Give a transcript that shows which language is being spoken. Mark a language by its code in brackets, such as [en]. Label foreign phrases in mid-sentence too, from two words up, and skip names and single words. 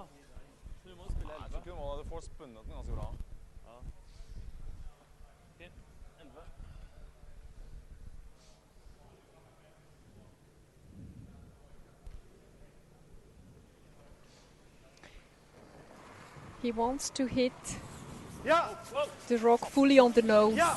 [no] Så vi må spille 11. Jeg tror ikke du må da, du får spunnet den ganske bra. Ja. Ok, 11. [en] He wants to hit the rock fully on the nose.